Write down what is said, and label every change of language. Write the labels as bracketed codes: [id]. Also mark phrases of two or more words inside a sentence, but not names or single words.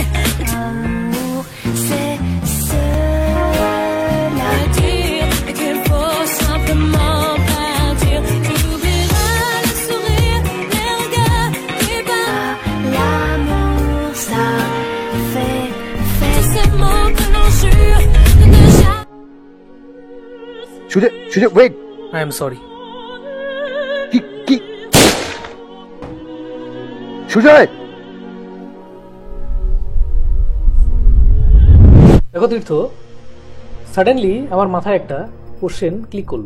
[fr] L'amour, c'est cela. Dire qu'il faut simplement partir. Tu oublieras le sourire, les regards qui battent. L'amour, ça fait tous ces mots que l'on jure de ne jamais. [bn] সুজয় ওয়েট, [en] I am sorry. [bn] সুজয় দেখো তীর্থ, সাডেনলি আমার মাথায় একটা [en] question click [bn] করলো।